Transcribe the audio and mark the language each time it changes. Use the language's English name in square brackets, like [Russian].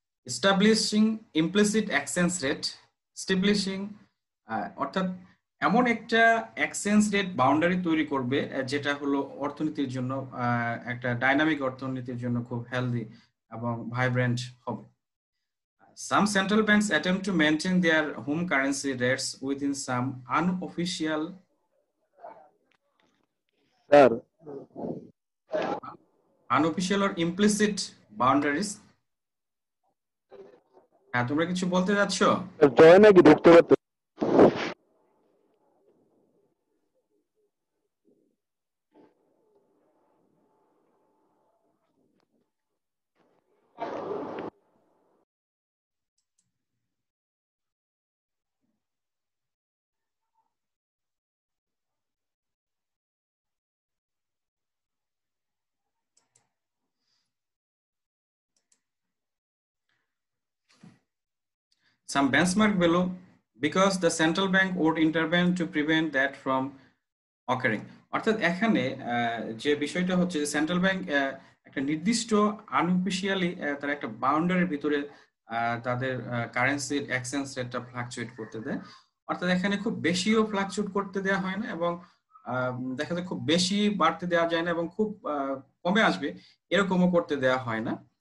[English] establishing implicit exchange rate, [Bangla] establishing অর্থাৎ এমন একটা এক্সচেঞ্জ রেট বাউন্ডারি তৈরি করবে যেটা হলো অর্থনীতির জন্য, একটা ডাইনামিক অর্থনীতির জন্য খুব হেলদি এবং ভাইব্রেন্ট হবে। [English] Some central banks attempt to maintain their home currency rates within some unofficial or implicit boundaries. [Bangla] হ্যাঁ, তোমরা কিছু বলতে যাচ্ছ? জয় নাকি ঢুকতে পারতো? [English] Some benchmark below because the central bank would intervene to prevent that from occurring. [Bangla] অর্থাৎ এখানে যে বিষয়টা হচ্ছে যে সেন্ট্রাল ব্যাংক একটা নির্দিষ্ট আনঅফিশিয়ালি তার একটা বাউন্ডারির ভিতরে তাদের কারেন্সির এক্সচেঞ্জ রেটটা ফ্লাকচুয়েট করতে দেয়। অর্থাৎ এখানে খুব বেশিও ফ্লাকচুয়েট করতে দেওয়া হয় না এবং দেখা যায় খুব বেশি বাড়তে দেওয়া যায় না এবং খুব কমে আসবে এরকমও করতে দেওয়া হয় না।